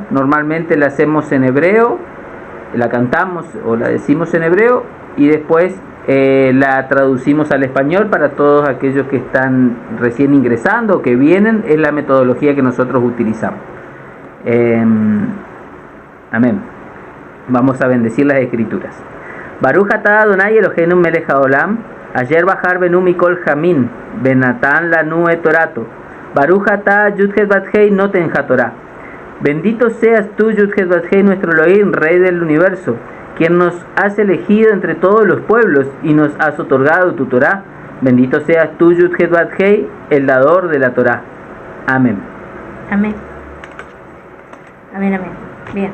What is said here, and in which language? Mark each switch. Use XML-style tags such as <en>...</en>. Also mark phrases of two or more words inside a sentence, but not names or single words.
<es>Normalmente la hacemos en hebreo, la cantamos o la decimos en hebreo y después la traducimos al español para todos aquellos que están recién ingresando o que vienen. Es la metodología que nosotros utilizamos. Amén. Vamos a bendecir las escrituras.</es> <he>ברוך אתה אדוני אלוהינו מלך העולם אשר בחר בנו מכל ימים ובנתן לנו את תורתו. ברוך אתה יוד-הת בת-הי נותן התורה.</he> <es>Bendito seas tú, Yud-Het Bat-Hei, nuestro Elohim, Rey del universo, quien nos has elegido entre todos los pueblos y nos has otorgado tu Torah. Bendito seas tú, Yud-Het Bat-Hei, el dador de la Torah. Amén. Amén. Amén, amén. Bien.</es>